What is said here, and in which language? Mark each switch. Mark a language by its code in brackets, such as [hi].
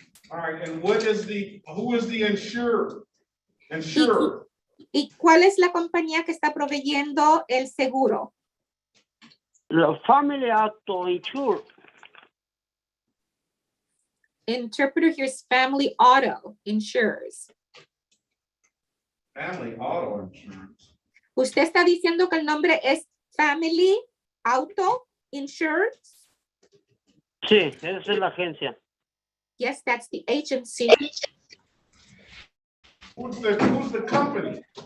[en] All right, and who is the insurer? Insurer. [es] ¿Y cuál es la compañía que está proveyendo el seguro? La Family Auto Insure. [en] Interpreter here's Family Auto Insurers. Family Auto Insurance. [es] ¿Usted está diciendo que el nombre es Family Auto Insurance? Sí, esa es la agencia. [en] Yes, that's the agency. Who's the company?